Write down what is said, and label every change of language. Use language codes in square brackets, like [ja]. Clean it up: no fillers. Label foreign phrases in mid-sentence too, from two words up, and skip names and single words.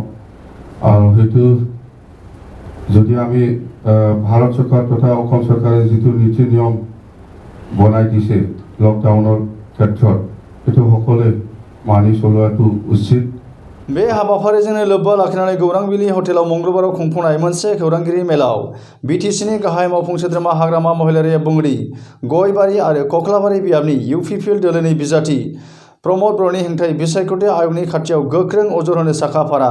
[as] আৰু সেইটো যদি আমি ভাৰত চৰকাৰ তথা অসম চৰকাৰে যিটো নীতি নিয়ম বনাই দিছে লকডাউনৰ ক্ষেত্ৰত সেইটো সকলোৱে মানি চলুৱাথু উচিত। [brx] बे हाबाफारिजोंनो लोब्बा लाखिनानै गौरांबिलि हटेलाव मंगलबाराव खुंफुंनाय मोनसे खौरांगिरि मेलाव बिटिसिनि गाहाय मावफुं सोद्रोमा हाग्रामा महिलारिया बुंदि गयबारि आरो कक्लाबारि बियाबनि इउपिपिएल दोलोनि बिजाथि प्रमोद बर'नि हेंथायै बिसायख'थि आय'गनि खाथियाव गोख्रों अजद होनो साखाफारा।